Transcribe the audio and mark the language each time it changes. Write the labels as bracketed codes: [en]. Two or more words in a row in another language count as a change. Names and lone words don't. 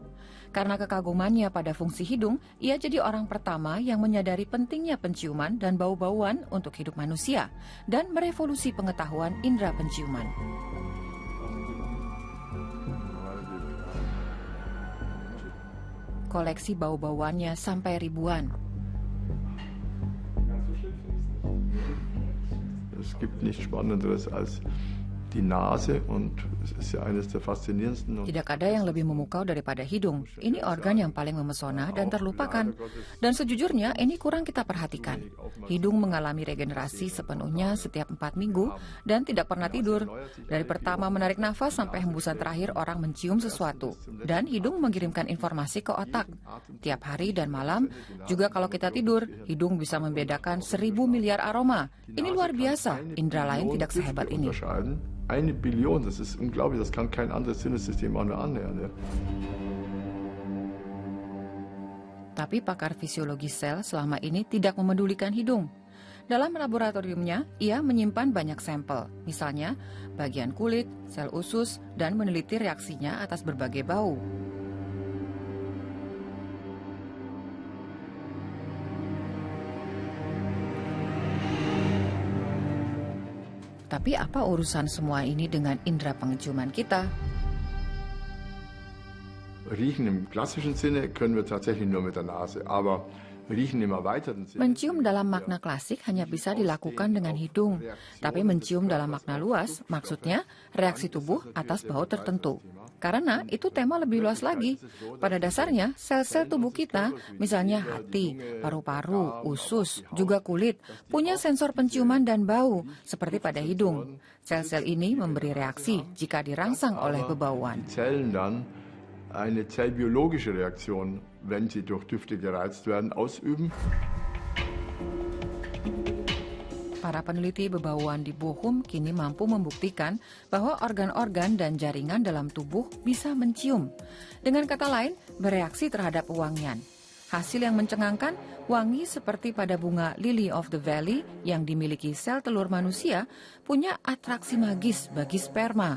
[id] Karena kekagumannya pada fungsi hidung, ia jadi orang pertama yang menyadari pentingnya penciuman dan bau-bauan untuk hidup manusia, dan merevolusi pengetahuan indera penciuman. Koleksi bau-bauannya sampai ribuan. [de] Es gibt nichts Spannenderes als die Nase und es ist ja eines der faszinierendsten. [id] Tidak ada yang lebih memukau daripada hidung. Ini organ yang paling memesona dan terlupakan. Dan sejujurnya ini kurang kita perhatikan. Hidung mengalami regenerasi sepenuhnya setiap 4 minggu dan tidak pernah tidur. Dari pertama menarik nafas sampai hembusan terakhir orang mencium sesuatu. Dan hidung mengirimkan informasi ke otak. Tiap hari dan malam, juga kalau kita tidur, hidung bisa membedakan 1000 miliar aroma. Ini luar biasa, indera lain tidak sehebat ini. [de] 1 Billion, das ist unglaublich, das kann kein anderes Sinnesystem auch nur annähern. Ja. [id] Tapi pakar fisiologi sel selama ini tidak memedulikan hidung. Dalam laboratoriumnya, ia menyimpan banyak sampel, misalnya bagian kulit, sel usus, dan meneliti reaksinya atas berbagai bau. Tapi apa urusan semua ini dengan indera penciuman kita? [de] Riechen im klassischen Sinne können wir tatsächlich nur mit der Nase, aber riechen im erweiterten Sinne. [id] Mencium dalam makna klasik hanya bisa dilakukan dengan hidung, tapi mencium dalam makna luas, maksudnya reaksi tubuh atas bau tertentu. Karena itu tema lebih luas lagi. Pada dasarnya, sel-sel tubuh kita, misalnya hati, paru-paru, usus, juga kulit, punya sensor penciuman dan bau, seperti pada hidung. Sel-sel ini memberi reaksi jika dirangsang oleh bebauan. [de] Zellen dann eine zellbiologische Reaktion, wenn sie durch Düfte gereizt werden, ausüben. [id] Para peneliti bebauan di Bochum kini mampu membuktikan bahwa organ-organ dan jaringan dalam tubuh bisa mencium. Dengan kata lain, bereaksi terhadap wewangian. Hasil yang mencengangkan, wangi seperti pada bunga [en] Lily of the Valley [id] yang dimiliki sel telur manusia punya atraksi magis bagi sperma.